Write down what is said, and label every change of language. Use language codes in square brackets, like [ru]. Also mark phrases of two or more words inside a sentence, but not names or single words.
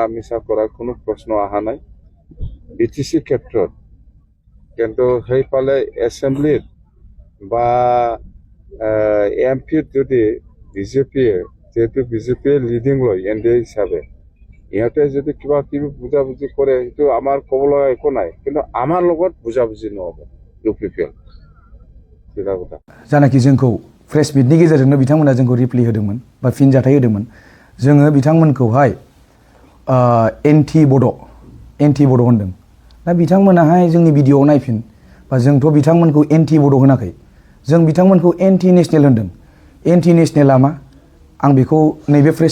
[as] মিছা কৰাৰ কোনো প্ৰশ্ন অহা নাই বিটিচি ক্ষেত্ৰত কিন্তু সেইফালে এছেম্বলিত বা এমপিত যদি বিজেপিয়ে যেহেতু বিজেপিয়ে লিডিং লয় এনডিএ হিচাপে ইহঁতে যদি কিবা কিবি বুজাবুজি কৰে সেইটো আমাৰ ক'বলৈ একো নাই কিন্তু আমাৰ লগত বুজাবুজি নহ'ব ইউপিপিএল চিধা কথা [brx] जानाखि जोंखौ प्रेस मिटनि गेजेरजोंनो बिथांमोना जोंखौ रिप्लाय होदोंमोन बा फिनजाथाय होदोंमोन जोङो बिथांमोनखौहाय एन्टि बड' होनदों दा बिथांमोनाहाय जोंनि भिडिअ'आव नायफिन बा जोंथ' बिथांमोनखौ एन्टि बड' होनाखै जों बिथांमोनखौ [en] anti national [brx] होनदों एन्टि नेसनेला मा आं बेखौ नैबे प्रेस